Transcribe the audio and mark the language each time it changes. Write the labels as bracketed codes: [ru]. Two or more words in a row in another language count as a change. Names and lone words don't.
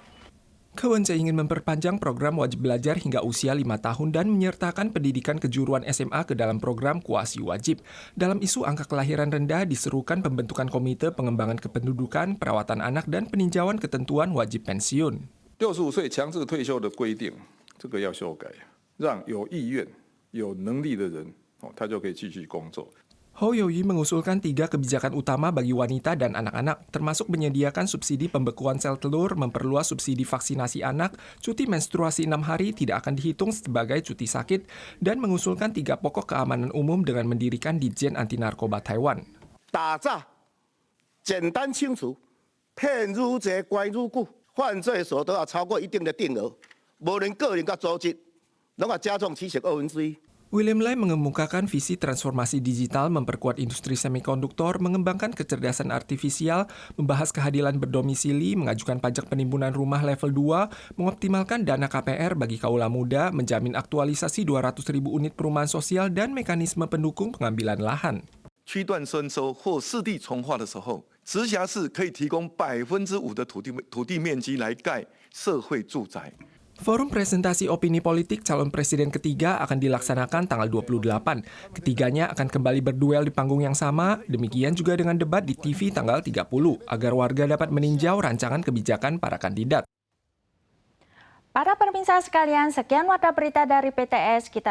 [id] Kewence ingin memperpanjang program wajib belajar hingga usia 5 tahun dan menyertakan pendidikan kejuruan SMA ke dalam program kuasi wajib. Dalam isu angka kelahiran rendah, diserukan pembentukan komite pengembangan kependudukan, perawatan anak, dan peninjauan ketentuan wajib pensiun. [zh] 65 岁强制退休的规定，这个要修改。让有意愿、有能力的人，他就可以继续工作。 [id] Hou Yu-yi mengusulkan 3 kebijakan utama bagi wanita dan anak-anak, termasuk menyediakan subsidi pembekuan sel telur, memperluas subsidi vaksinasi anak, cuti menstruasi 6 hari tidak akan dihitung sebagai cuti sakit, dan mengusulkan 3 pokok keamanan umum dengan mendirikan Ditjen Anti Narkoba Taiwan. [zh] 打诈、简单清楚、骗愈济、关愈久，犯罪所得要超过一定的定额，无论个人甲组织。 [id] William Lai mengemukakan visi transformasi digital, memperkuat industri semikonduktor, mengembangkan kecerdasan artifisial, membahas keadilan berdomisili, mengajukan pajak penimbunan rumah level 2, mengoptimalkan dana KPR bagi kaula muda, menjamin aktualisasi 200.000 unit perumahan sosial, dan mekanisme pendukung pengambilan lahan. [zh] 区段征收或市地重划的时候，直辖市可以提供5%的土地面积来盖社会住宅。 [id] Forum presentasi opini politik calon presiden ketiga akan dilaksanakan tanggal 28. Ketiganya akan kembali berduel di panggung yang sama, demikian juga dengan debat di TV tanggal 30, agar warga dapat meninjau rancangan kebijakan para kandidat. Para pemirsa sekalian, sekian warta berita dari PTS.